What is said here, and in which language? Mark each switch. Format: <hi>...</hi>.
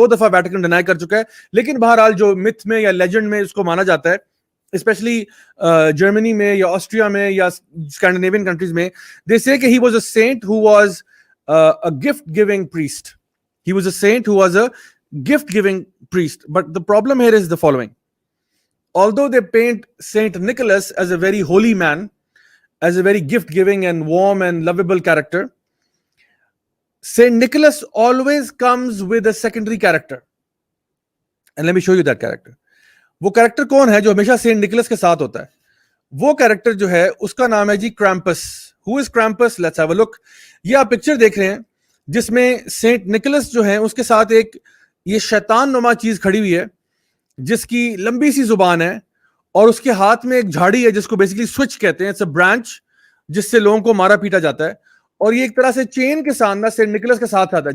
<ur>2 دفعہ Vatican deny کر چکا ہے, لیکن بہرحال جو متھ میں یا لیجنڈ میں اس کو مانا جاتا ہے, اسپیشلی جرمنی میں یا آسٹریا میں یا اسکینڈینیوین کنٹریز میں,</ur> <en>They say کہ he was a saint who was a gift giving priest. He was a saint who was a gift giving priest. But the problem here is the following. Although they paint Saint Nicholas as a very holy man, as a very gift-giving and warm and lovable character, Saint Nicholas always comes with a secondary character. And let me show you that character.</en> <ur>وہ character کون ہے جو ہمیشہ Saint Nicolas کے ساتھ ہوتا ہے؟ وہ کریکٹر جو ہے اس کا نام ہے جی کرامپس.</ur> <en>Who is Krampus? Let's have a look.</en> <ur>یہ آپ پکچر دیکھ رہے ہیں جس میں سینٹ نکولس جو ہے اس کے ساتھ ایک یہ شیطان نما چیز کھڑی ہوئی ہے جس کی لمبی سی زبان ہے, اور اس کے ہاتھ میں ایک جھاڑی ہے جس کو بیسکلی سوئچ کہتے ہیں.</ur> <en>it's a branch</en> <ur>جس سے لوگوں کو مارا پیٹا جاتا ہے, اور یہ ایک طرح سے چین کے ساتھ سینٹ نکولس کے ساتھ آتا ہے.</ur>